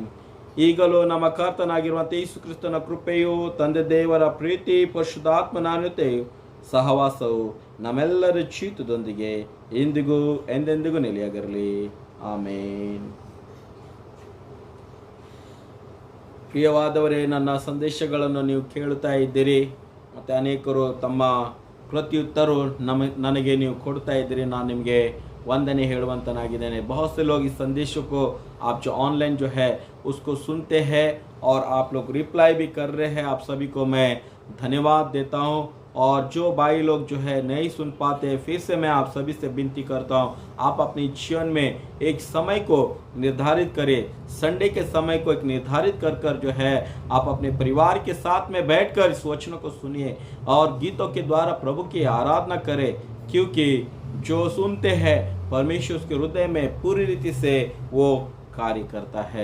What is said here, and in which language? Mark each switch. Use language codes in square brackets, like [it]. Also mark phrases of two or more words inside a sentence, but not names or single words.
[kn] ಈಗಲೂ ನಮ್ಮ ಕರ್ತನಾಗಿರುವಂಥ ಯೇಸು ಕ್ರಿಸ್ತನ ಕೃಪೆಯು, ತಂದೆ ದೇವರ ಪ್ರೀತಿ, ಪರಿಶುದ್ಧಾತ್ಮನ ಅನ್ಯೋನ್ಯತೆಯು, ಸಹವಾಸವು ನಮ್ಮೆಲ್ಲರ ಜೀವಿತದೊಂದಿಗೆ ಇಂದಿಗೂ ಎಂದೆಂದಿಗೂ ನೆಲೆಯಾಗಿರಲಿ, ಆಮೇನ್। ಪ್ರಿಯವಾದವರೇ, ನನ್ನ ಸಂದೇಶಗಳನ್ನು ನೀವು ಕೇಳುತ್ತಾ ಇದ್ದೀರಿ ಮತ್ತು ಅನೇಕರು ತಮ್ಮ ಪ್ರತ್ಯುತ್ತರ ನನಗೆ ನೀವು ಕೊಡ್ತಾ ಇದ್ದೀರಿ। ನಾನು ನಿಮಗೆ वंदने हेಳುವಂತನಾಗಿದ್ದೇನೆ। [hi] बहुत से लोग इस संदेशों को आप जो ऑनलाइन जो है उसको सुनते हैं और आप लोग रिप्लाई भी कर रहे हैं, आप सभी को मैं धन्यवाद देता हूं। और जो भाई लोग जो है नहीं सुन पाते, फिर से मैं आप सभी से विनती करता हूं, आप अपने जीवन में एक समय को निर्धारित करें, संडे के समय को एक निर्धारित कर जो है आप अपने परिवार के साथ में बैठकर इस वचनों को सुनिए और गीतों के द्वारा प्रभु की आराधना करें, क्योंकि जो सुनते हैं परमेश्वर उसके हृदय में पूरी रीति से वो कार्य करता है।